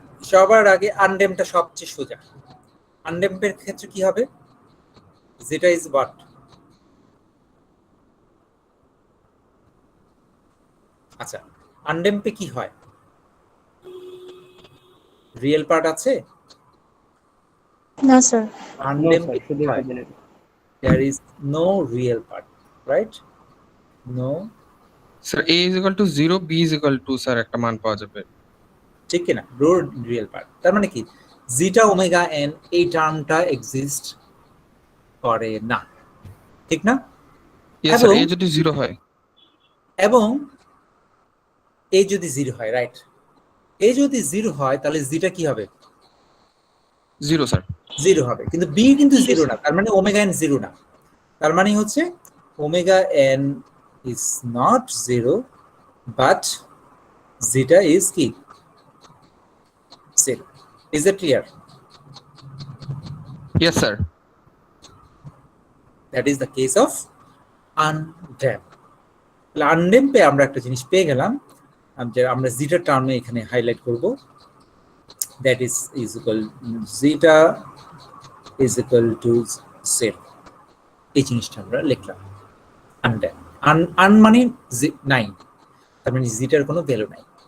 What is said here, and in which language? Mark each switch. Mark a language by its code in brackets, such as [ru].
[bn] সবার আগে আনডেমটা সবচেয়ে সোজা। আনডেম্পের ক্ষেত্রে কি হবে, যেটা ইজ হোয়াট, আচ্ছা, আনডেম্পে কি হয়, রিয়েল পার্ট আছে না স্যার। আনডেম্পে কি হয়, [en] there is no real part, right? No, [bn] sir a is equal to 0, b is equal to sir একটা মান পাওয়া যাবে, ঠিক কি না? [en] no real part, [bn] তার মানে কি জিটা ওমেগা এন এই টার্মটা এক্সিস্ট করে না, ঠিক না? yes স্যার, a যদি 0 হয় এবং a যদি 0 হয়, রাইট, a যদি 0 হয় তাহলে জিটা কি হবে? 0 স্যার, 0 হবে, কিন্তু b কিন্তু 0 না, তার মানে ওমেগা এন 0 না, তার মানে হচ্ছে omega N is not 0 but জিটা is কি 0। [en] Is it clear? yes sir, That is the case of undamped. [bn] আনড্যাম্পে আমরা একটা জিনিস পেয়ে গেলাম, যে আমরা জিটা টার্মে এখানে হাইলাইট করব, [en] that is equal zeta is equal to 0। [bn] এই জিনিসটা আমরা লিখলাম আনড্যাম্প। আন মানে নাই, তার মানে জিটার কোনো ভ্যালু নাই।